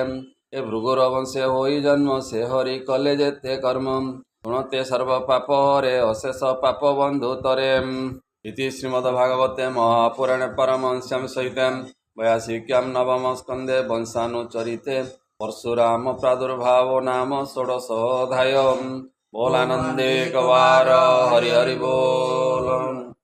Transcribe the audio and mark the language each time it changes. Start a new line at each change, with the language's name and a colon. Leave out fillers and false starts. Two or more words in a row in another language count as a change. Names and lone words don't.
Odia: ଏ ଭୃଗୁର ବଂଶେ ହୋଇ ଜନ୍ମ ସେ ହରି କଲେ ଯେତେ କର୍ମ। ଶୁଣତେ ସର୍ବ ପାପ ହରେ ଅଶେଷ ପାପ ବନ୍ଧୁ ତରେ।
Sanskrit: ଇତି ଶ୍ରୀମଦ୍ଭାଗବତେ ମହାପୁରାଣେ ପାରମହଂସ୍ୟାଂ ସହିତେ ବୟାସିକ୍ୟାं ନବମ ସ୍କନ୍ଧେ ବଂଶାनुचरिते परशुराम प्रादुर्भावो नाम षोडशोऽध्यायः।
Odia: ବୋଲାନନ୍ଦେ କବାର ହରି ହରି ବୋଲ।